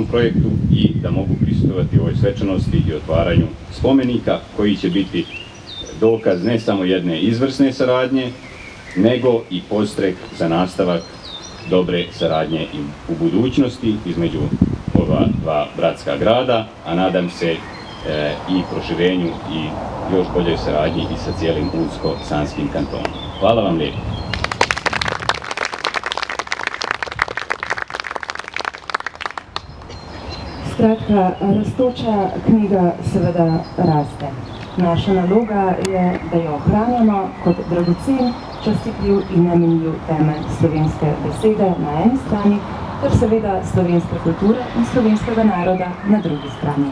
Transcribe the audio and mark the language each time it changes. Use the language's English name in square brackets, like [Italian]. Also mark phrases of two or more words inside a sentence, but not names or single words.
[Bosnian] projektu i da mogu prisustvovati ovoj svečanosti i otvaranju spomenika koji će biti dokaz ne samo jedne izvrsne saradnje, nego i podstrek za nastavak dobre saradnje i u budućnosti između ova dva bratska grada, a nadam se i proširenju i još boljoj saradnji i sa cijelim Unsko-Sanskim kantonom. Hvala vam lijepo. [Slovenian] Skratka, rastoča knjiga seveda raste. Naša naloga je, da jo ohranjamo kot dragocen, častitljiv in neminljiv temelj slovenske besede na eni strani, ter seveda slovenske kulture in slovenskega naroda na drugi strani.